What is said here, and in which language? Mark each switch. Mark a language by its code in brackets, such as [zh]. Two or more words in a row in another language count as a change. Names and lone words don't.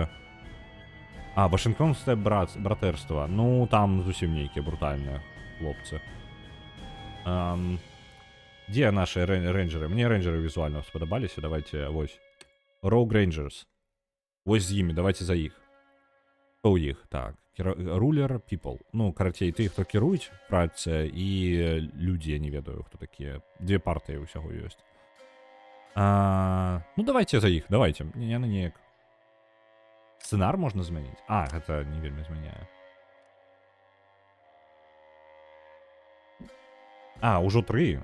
[be] Вашынгтонскае братэрства. Ну, там зусім нейкія брутальныя хлопцы. Дзе нашы рейнджеры? Мне рейнджеры візуальна спадабаліся. Давайте, вось. Rogue Rangers. Вось з імі, давайте за іх. Хто ў іх? Так. Ruler people. Ну, карацей, ты, хто кіруюць працы, і людзі, я не ведаю, хто такія. Две партыі ўсяго ёсць. Ну, давайте за іх, давайте. Яны неяк. Сцэнар можна змяніць? Гэта не вельмі змяняе. Ужо 3.